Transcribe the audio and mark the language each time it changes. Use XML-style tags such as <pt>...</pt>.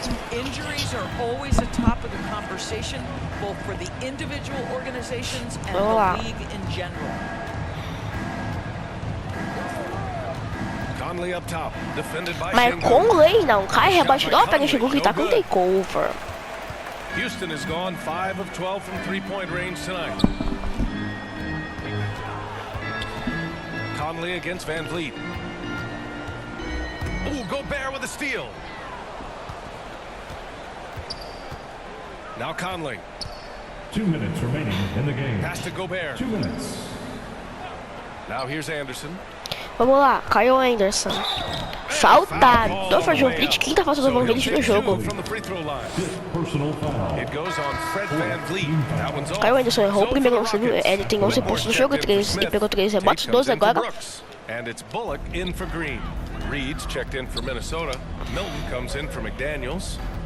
<en>Injuries are always the top of the conversation, both for the individual organizations and the league in general. Conley up top, defended by</en> <pt>Mas Conley não cai, rebate do Penguin chegou que tá com takeover.</pt> <en>Houston has gone 5 of 12 from three-point range tonight. Conley against Van Vliet. Ooh, Gobert with a steal. Now Conley. 2 minutes remaining in the game. Pass to Gobert. 2 minutes. Now here's Anderson.</en> <pt>Vamos lá, Kyle Anderson. Falta do Fred VanVleet. Quinta falta do VanVleet no jogo.</pt> <en>Personal foul. It goes on Fred VanVleet. That one's off.</en> <pt>Kyle Anderson errou o primeiro lance. Ele tem 11 pontos no jogo, 3 e pegou 3 rebotes, 12 agora.</pt> <en>And it's Bullock in for Green. Reed's checked in for Minnesota. Milton comes in for McDaniels.</en>